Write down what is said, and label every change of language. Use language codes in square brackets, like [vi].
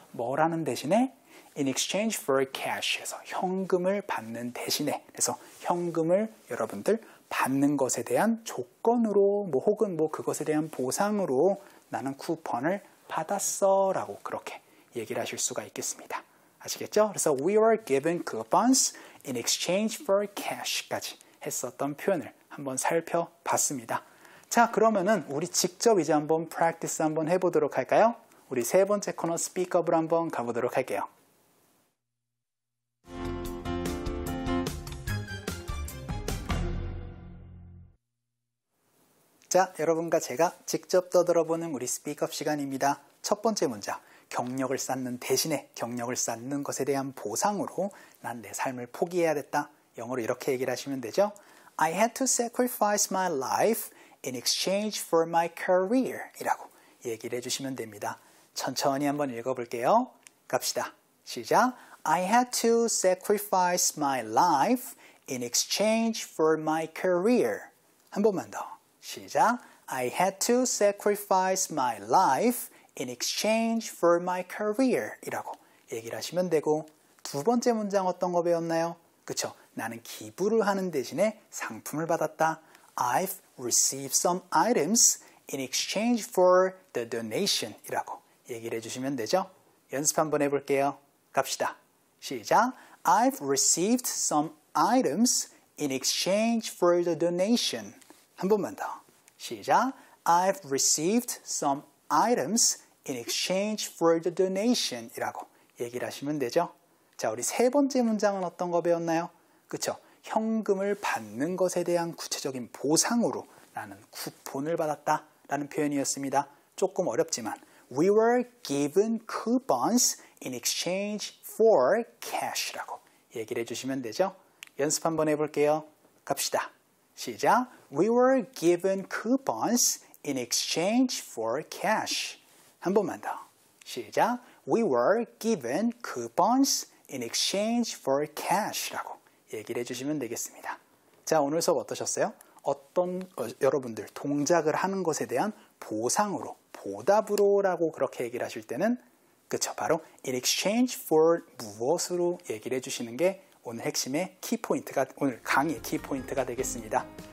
[ko] 뭘 하는 대신에? [en] In exchange for cash [ko] 해서 현금을 받는 대신에, 그래서 현금을 여러분들 받는 것에 대한 조건으로 혹은 그것에 대한 보상으로 나는 쿠폰을 받았어 라고 그렇게 얘기를 하실 수가 있겠습니다. 아시겠죠? 그래서 [en] we were given coupons in exchange for cash [ko] 까지 했었던 표현을 한번 살펴봤습니다. 자, 그러면은 우리 직접 이제 한번 practice 한번 해보도록 할까요? 우리 세 번째 코너 스피크업으로 한번 가보도록 할게요. 자, 여러분과 제가 직접 떠들어보는 우리 스피크업 시간입니다. 첫 번째 문장, 경력을 쌓는 대신에 경력을 쌓는 것에 대한 보상으로 난 내 삶을 포기해야 됐다. 영어로 이렇게 얘기를 하시면 되죠. [en] I had to sacrifice my life in exchange for my career [ko] 이라고 얘기를 해주시면 됩니다. 천천히 한번 읽어볼게요. 갑시다. 시작. [en] I had to sacrifice my life in exchange for my career. [ko] 한 번만 더. 시작. [en] I had to sacrifice my life in exchange for my career [ko] 이라고 얘기를 하시면 되고, 두 번째 문장 어떤 거 배웠나요? 그쵸? 나는 기부를 하는 대신에 상품을 받았다. [en] I've received some items in exchange for the donation [ko] 이라고 얘기를 해주시면 되죠? 연습 한번 해볼게요. 갑시다. 시작. [en] I've received some items in exchange for the donation. [ko] 한 번만 더. 시작. [en] I've received some items in exchange for the donation [ko] 이라고 얘기를 하시면 되죠. 자, 우리 세 번째 문장은 어떤 거 배웠나요? 그쵸? 현금을 받는 것에 대한 구체적인 보상으로 나는 쿠폰을 받았다 라는 표현이었습니다. 조금 어렵지만 [en] We were given coupons in exchange for cash [ko] 라고 얘기를 해주시면 되죠. 연습 한번 해볼게요. 갑시다. 시작. [en] We were given coupons in exchange for cash. [ko] 한 번만 더. 시작. [en] We were given coupons in exchange for cash [ko] 라고 얘기를 해주시면 되겠습니다. 자, 오늘 수업 어떠셨어요? 여러분들 동작을 하는 것에 대한 보상으로, 보답으로 라고 그렇게 얘기를 하실 때는 그쵸, 바로 [en] in exchange for [ko] 무엇으로 얘기를 해주시는 게 오늘 핵심의 키포인트가, 오늘 강의의 키포인트가 되겠습니다.